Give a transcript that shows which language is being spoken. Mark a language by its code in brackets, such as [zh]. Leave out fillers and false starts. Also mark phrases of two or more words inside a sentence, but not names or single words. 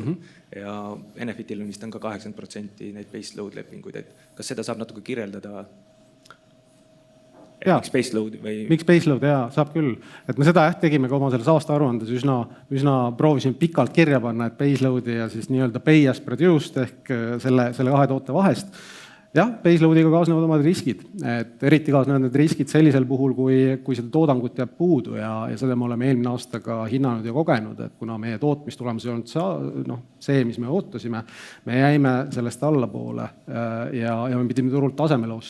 [et] Ja Enefitil vist on ka 80% neid baseload lepinguid, et kas seda saab natuke kirjeldada? Miks baseload või? Miks baseload, saab küll. Et me seda tegime ka oma selles aasta aruandes üsna proovisime pikalt kirja panna, et baseloadi ja siis nii-öelda [en] pay as produced [et] ehk selle kahe toote vahest. Jah, baseloadiga kaasnevad omad riskid, et eriti kaasnevad need riskid sellisel puhul, kui seda toodangut jääb puudu ja seda me oleme eelmine aasta ka hinnanud ja kogenud, et kuna meie tootmistulemus ei olnud see, mis me ootasime, me jäime sellest allapoole ja me pidime turult tasemele ostma.